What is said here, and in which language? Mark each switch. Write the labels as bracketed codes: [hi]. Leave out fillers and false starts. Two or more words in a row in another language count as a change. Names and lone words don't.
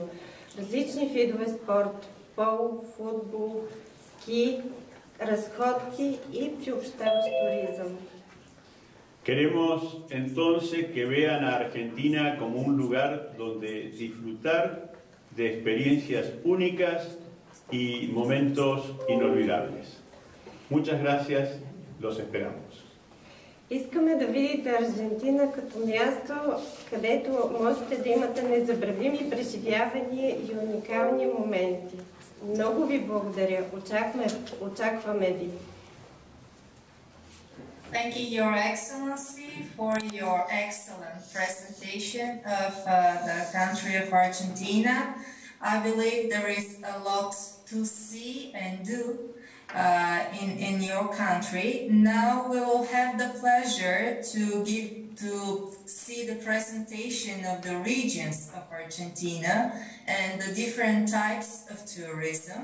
[bg] Различни видове спорт, пол, футбол, ски, разходки и приобщаващ туризъм. [es] Queremos entonces que vean a Argentina como un lugar donde disfrutar de experiencias únicas y momentos inolvidables. Muchas gracias, los esperamos. [bg] Искаме да видите Аржентина като място, където можете да имате незабравими преживявания и уникални моменти. Много ви благодаря. Очакваме ви. [en] Thank you, Your Excellency, for your excellent presentation of the country of Argentina. I believe there is a lot to see and do in your country. Now we will have the pleasure to see the presentation of the regions of Argentina and the different types of tourism.